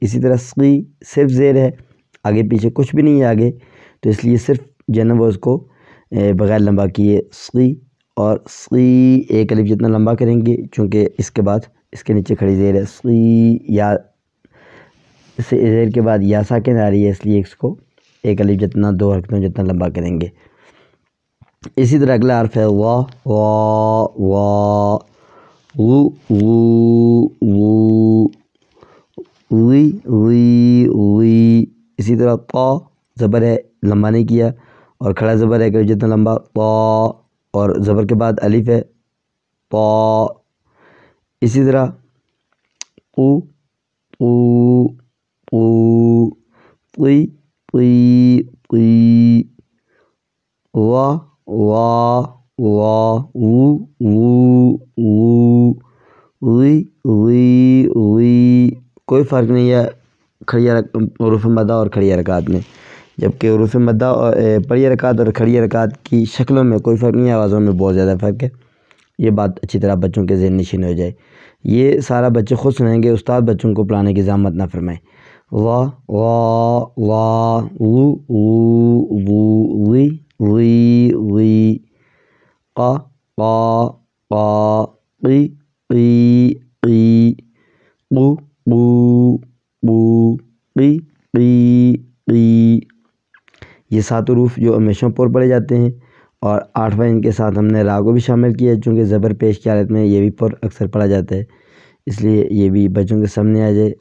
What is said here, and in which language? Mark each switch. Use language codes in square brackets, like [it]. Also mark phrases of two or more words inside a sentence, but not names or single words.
[ur] اسی طرح سقی صرف زیر ہے، آگے پیچھے کچھ بھی نہیں ہے آگے، تو اس لیے صرف جو ہے نا وہ اس کو بغیر لمبا کیے سقی، اور سقی ایک الف جتنا لمبا کریں گے، چونکہ اس کے بعد اس کے نیچے کھڑی زیر ہے، سقی یا زیر کے بعد یا ساکن آ رہی ہے، اس لیے اس کو ایک الف جتنا 2 حرکتوں جتنا لمبا کریں گے۔ اسی طرح اگلا حرف ہے وا وا وا، غو غو غو، غی غی غی۔ اسی طرح طا زبر ہے، لمبا نہیں کیا، اور کھڑا زبر ہے کہ جتنا لمبا، طا، اور زبر کے بعد الف ہے، طا۔ اسی طرح قو قو قو، طی طی طی، وا وا وا، وو وو وو، غی غی غی۔ کوئی فرق نہیں ہے کھڑی حروف مدہ اور کھڑی حرکات میں، جبکہ حروف مدہ اور بڑی حرکات اور کھڑی حرکات کی شکلوں میں کوئی فرق نہیں ہے، آوازوں میں بہت زیادہ فرق ہے۔ یہ بات اچھی طرح بچوں کے ذہن نشین ہو جائے۔ یہ سارا بچے خود سنیں گے، استاد بچوں کو پڑھانے کی زحمت نہ فرمائیں۔ وا وا وا، وو وو وو، غی غی غی، قا قا قا، قی قی قی، قو قو قو، قی قی قی۔ یہ 7 حروف جو ہمیشہ پر پڑھے جاتے ہیں، اور 8واں ان کے ساتھ ہم نے را کو بھی شامل کیا ہے، چونکہ زبر پیش کی حالت میں یہ بھی پر اکثر پڑھا جاتا ہے، اس لیے یہ بھی بچوں کے سامنے آ جائے۔